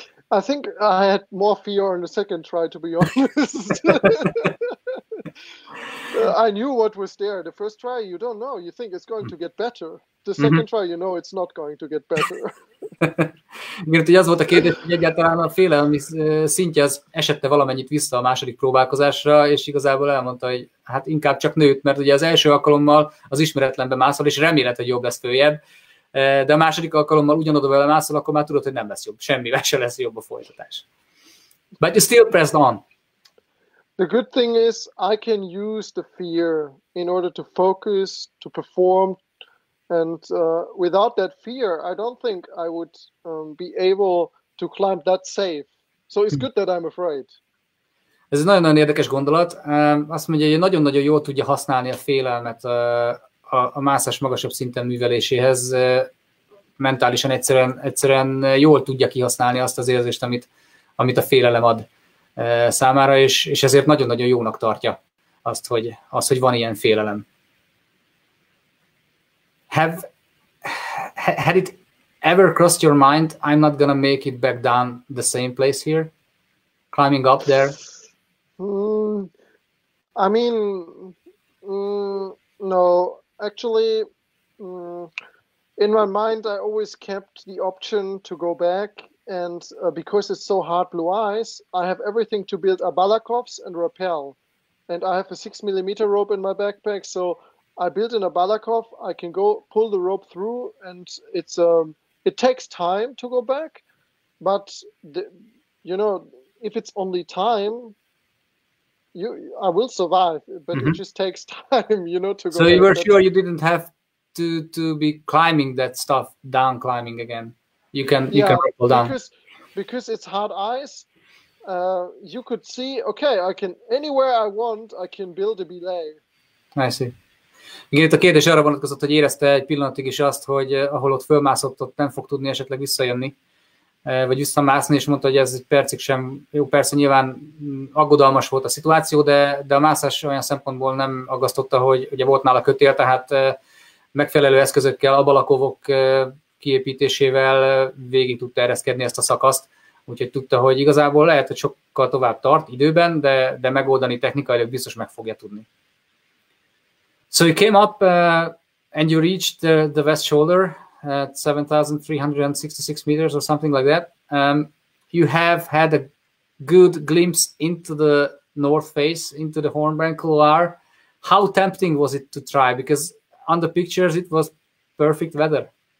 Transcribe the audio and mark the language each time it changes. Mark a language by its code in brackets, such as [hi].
[en] I think I had more fear on the second try, to be honest. I knew what was there. The first try, you don't know. You think it's going to get better. The second try, you know it's not going to get better. [hu] Igen, ugye az volt a kérdés, hogy egyáltalán a félelmi szintje az esette valamennyit vissza a második próbálkozásra, és igazából elmondta, hogy hát inkább csak nőtt, mert ugye az első alkalommal az ismeretlenbe mászol, és remélet, hogy jobb lesz följebb, de a második alkalommal ugyanoda vele mászol, akkor már tudod, hogy nem lesz jobb. Semmivel se lesz jobb a folytatás. [en] But you still pressed on. The good thing is I can use the fear in order to focus, to perform, and without that fear, I don't think I would be able to climb that safe. So it's good that I'm afraid. [hu] Ez egy nagyon-nagyon érdekes gondolat. Azt mondja, hogy nagyon-nagyon jól tudja használni a félelmet a mászás magasabb szinten műveléséhez. Mentálisan egyszerűen jól tudja kihasználni azt az érzést, amit a félelem ad számára, és ezért nagyon-nagyon jónak tartja azt, hogy van ilyen félelem. [en] Had it ever crossed your mind, I'm not gonna make it back down the same place here, climbing up there? I mean, no. Actually, in my mind, I always kept the option to go back, and because it's so hard blue ice, I have everything to build a balakovs and rappel, and I have a 6mm rope in my backpack, so I built in a balakov. I can go pull the rope through, and it takes time to go back, but if it's only time, I will survive, but it just takes time, to go. So you were sure you didn't have to be climbing that stuff, down climbing again. You can rappel down. Because it's hard ice. You could see, okay, I can anywhere I want, I can build a belay. I see. [hu] Igen, itt a kérdés arra vonatkozott, hogy érezte egy pillanatig is azt, hogy ahol ott fölmászott, ott nem fog tudni esetleg visszajönni. vagy visszamászni, és mondta, hogy ez egy percig sem jó. Persze nyilván aggodalmas volt a szituáció, de a mászás olyan szempontból nem aggasztotta, hogy ugye volt nála kötél, tehát megfelelő eszközökkel, abalakovok kiépítésével végig tudta ereszkedni ezt a szakaszt, úgyhogy tudta, hogy igazából lehet, hogy sokkal tovább tart időben, de megoldani technikailag biztos meg fogja tudni. [en] So you came up and you reached the west shoulder at 7,366 meters or something like that. You have had a good glimpse into the north face, into the Hornbank Couloir. How tempting was it to try? Because on the pictures it was perfect weather.